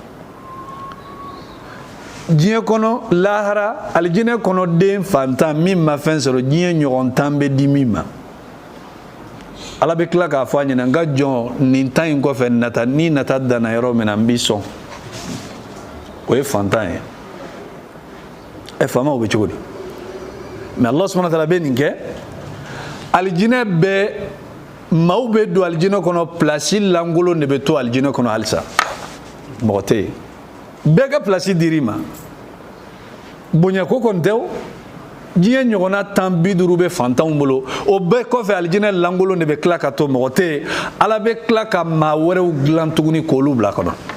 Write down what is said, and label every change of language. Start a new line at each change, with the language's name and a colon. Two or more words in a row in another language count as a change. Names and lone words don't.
Bambara: diɲɛ kɔnɔ lahara alijinɛ kɔnɔ den fantan min ma fɛn sɔrɔ diɲɛ ɲɔgɔn tan bɛ di min ma Ala bɛ tila k'a fɔ a ɲɛna n ka jɔn nin tan in kɔfɛ nata ni nata danna yɔrɔ min na n b'i sɔn o ye fantan ye faamaw bɛ cogo di mais
Arabic: الله سبحانه وتعالى
Bambara: bɛ nin kɛ alijinɛ bɛɛ maaw bɛ don alijinɛ kɔnɔ place lankolon de bɛ to alijinɛ kɔnɔ halisa mɔgɔ tɛ yen bɛɛ ka place dir'i ma bonya ko kon tew diɲɛ ɲɔgɔnna tan 50 bɛ fantanw bolo o bɛɛ kɔfɛ alijinɛ langolo de bɛ tila ka to mɔgɔ tɛ yen ala bɛ tila ka maa wɛrɛw dilan tuguni k'olu bila kɔnɔ